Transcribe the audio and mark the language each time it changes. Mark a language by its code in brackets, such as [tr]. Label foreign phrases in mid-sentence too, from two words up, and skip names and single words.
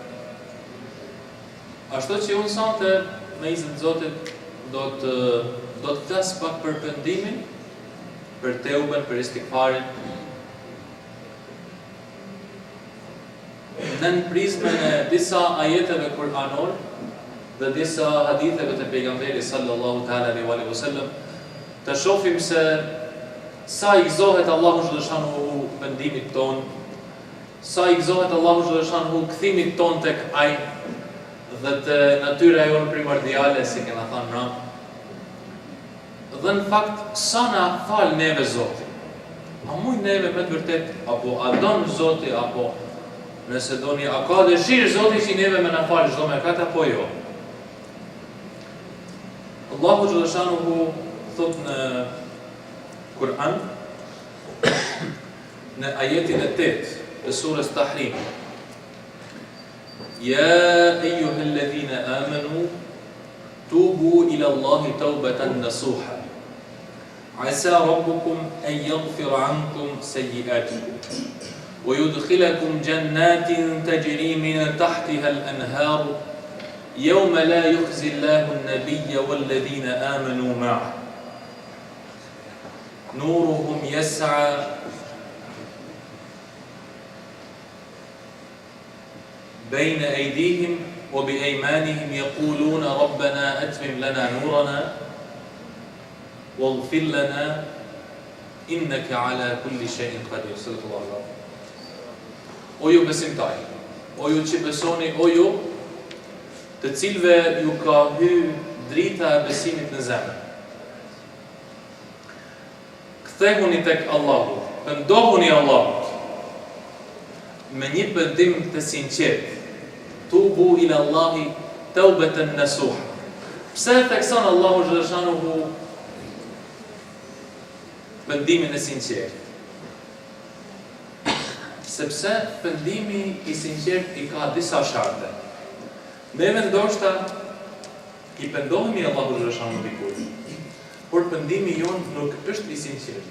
[sq] Ashtu që unë sante me izin të Zotit do të flas pak për pendimin, për teuben, për istikfarin, në prizmën e disa ajeteve kuranor dhe disa haditheve të pejgamberit [ar] صلى الله تعالى عليه وسلم, [sq] të shohim se sa I gëzohet Allahu xhaleshanuhu pendimit ton, sa I gëzohet Allahu xhaleshanuhu kthimit ton tek ai dhe të natyra jonë primordiale, si kena thënë ram. Dhe në fakt, sa na fal neve Zoti. A mujt neve me të vërtet, apo a don Zoti, apo nëse doni, a ka dëshirë Zoti që neve me na fal çdo mëkat apo jo? Allahu xhaleshanuhu thot në Kur'an, në ajetin e 8 të surës Tahrim, [ar] يا أيها الذين آمنوا توبوا إلى الله توبة نصوحا عسى ربكم أن يغفر عنكم سيئاتكم ويدخلكم جنات تجري من تحتها الأنهار يوم لا يخزي الله النبي والذين آمنوا معه نورهم يسعى بين أيديهم وبأيمانهم يقولون ربنا أتمم لنا نورنا واغفر لنا إنك على كل شيء قدير صلى الله عليه. [sq] O ju besimtar, o ju që besoni, o ju të cilve ju ka hy drita e besimit në zemër. Kthehuni tek Allahu, pëndohuni Allahut me një pendim të sinqert. [ar] توبوا إلى الله توبة نصوحا. [sq] Pse thekson Allahu xhaleshanuhu pendimin e sinqert? Sepse pendimi i sinqert i ka disa sharte. Neve ndoshta i pendohemi Allahu xhaleshanuhu dikujt, por pendimi jon nuk është i sinqert.